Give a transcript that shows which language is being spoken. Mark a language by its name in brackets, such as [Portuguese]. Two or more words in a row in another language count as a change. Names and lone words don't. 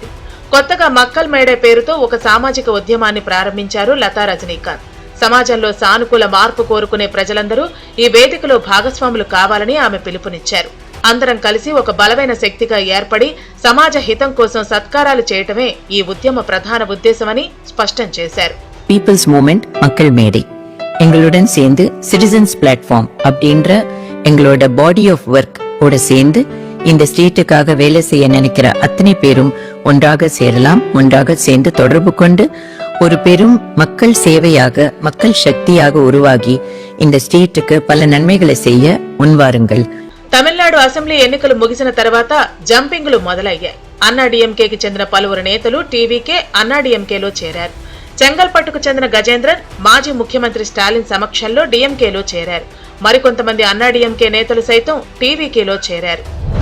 [Telugu] కొత్తగా మక్కల్ మేడే పేరుతో ఒక సామాజిక ఉద్యమాన్ని ప్రారంభించారు లతా రజనీకాంత్. సమాజంలో సానుకూల మార్పు కోరుకునే ప్రజలందరూ ఈ వేదికలో భాగస్వాములు కావాలని ఆమె పిలుపునిచ్చారు. అందరం కలిసి ఒక బలమైన శక్తిగా ఏర్పడి సమాజ హితం కోసం సత్కారాలు చేయటమే ఈ ఉద్యమ ప్రధాన ఉద్దేశమని స్పష్టం చేశారు. [Tamil] పీపుల్స్ మూవ్మెంట్ மக்கள் மேடை எங்களுடன் சேர்ந்து சிட்டிசன்ஸ் பிளாட்ஃபார்ம் அப்படின்ற எங்களோட [English] body of work [Tamil] ஓட சேர்ந்து இந்த ஸ்டேட்டுக்காக வேலை செய்ய நினைக்கிற அத்தனை பேரும் ஒன்றாக சேரலாம். ஒன்றாக சேர்ந்து தொடர்பு கொண்டு ஒரு பெரும் மக்கள் சேவையாக மக்கள் சக்தியாக உருவாகி இந்த ஸ்டேட்டுக்கு பல நன்மைகளை செய்ய முன்வாருங்கள். [Telugu] తమిళనాడు అసెంబ్లీ ఎన్నికలు ముగిసిన తర్వాత జంపింగ్లు మొదలయ్యాయి. అన్నాడీఎంకేకి చెందిన పలువురు నేతలు టీవీకే అన్నాడీఎంకేలో చేరారు. చెంగల్పట్టుకు చెందిన గజేంద్రన్ మాజీ ముఖ్యమంత్రి స్టాలిన్ సమక్షంలో డీఎంకేలో చేరారు. మరికొంతమంది అన్నాడీఎంకే నేతలు సైతం టీవీకేలో చేరారు.